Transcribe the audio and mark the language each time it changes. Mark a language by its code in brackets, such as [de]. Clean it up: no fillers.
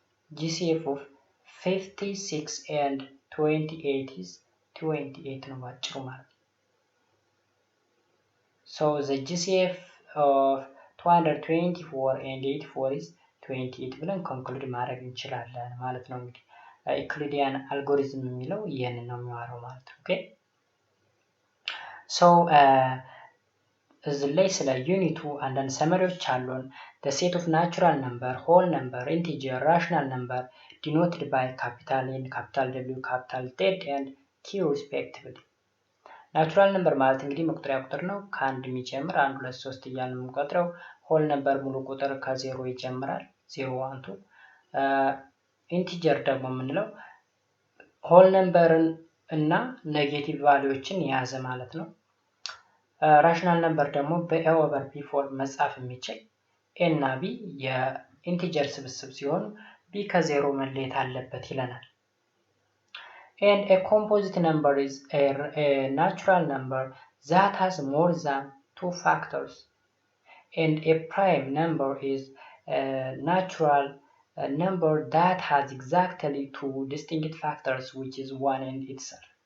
[en] GCF of 56 and 28 is 28 [am] ነው ባጭሩ ማለት ነው። [en] So the GCF of 224 and 84 is 28 [am] ብለን ኮንክሉድ ማድረግ እንችላለን ማለት ነው። እንግዲህ ኢኩሊዲያን አልጎሪዝም የሚለው ይሄንን ነው የሚዋረው ማለት ነው። ኦኬ ሶ እዚህ ላይ ስለ ዩኒቱ አንዳንድ ሰመሪዎች አሉን። [en] the set of natural number, whole number, integer, rational number denoted by capital N, capital W, capital Z and Q respectively. [am] ናቹራል ነምበር ማለት እንግዲህ መቁጠሪያ ቁጥር ነው። ከአንድ የሚጀምር 1 2 3 እያልን የምንቆጥረው። ሆል ነምበር ሙሉ ቁጥር ከ0 ይጀምራል 0 1 2። ኢንቲጀር ደግሞ የምንለው ሆል ነምበርን እና ኔጌቲቭ ቫልዩዎችን የያዘ ማለት ነው። ራሽናል ነምበር ደግሞ በኤ ኦቨር ቢ ፎርም መጻፍ የሚችል ኤ እና ቢ የኢንቲጀር ስብስብ ሲሆኑ ቢ ከ0 መለየት አለበት ይለናል። [en] And a composite number is a natural number that has more than 2 factors. And a prime number is a natural number that has exactly 2 distinct factors, which is 1 in itself.